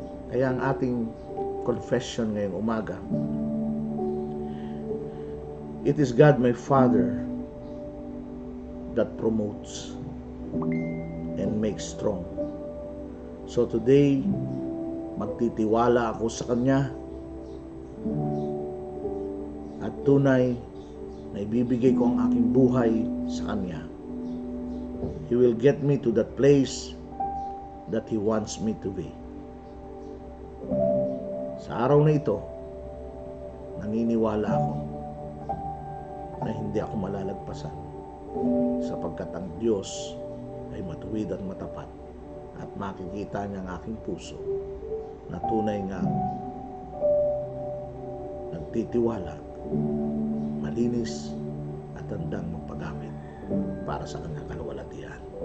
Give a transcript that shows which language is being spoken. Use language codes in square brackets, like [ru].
[tl] Kaya ang ating confession ngayong umaga, [en] it is God my Father that promotes and makes strong. So today, [tl] magtitiwala ako sa Kanya at tunay na ibibigay ko ang aking buhay sa Kanya. [en] He will get me to that place that He wants me to be. [tl] Sa araw na ito, naniniwala ako na hindi ako malalagpasan sapagkat ang Diyos ay matuwid at matapat at makikita niya ang aking puso na tunay ngang nagtitiwala, malinis at handang magpagamit para sa kanyang kaluwalhatian.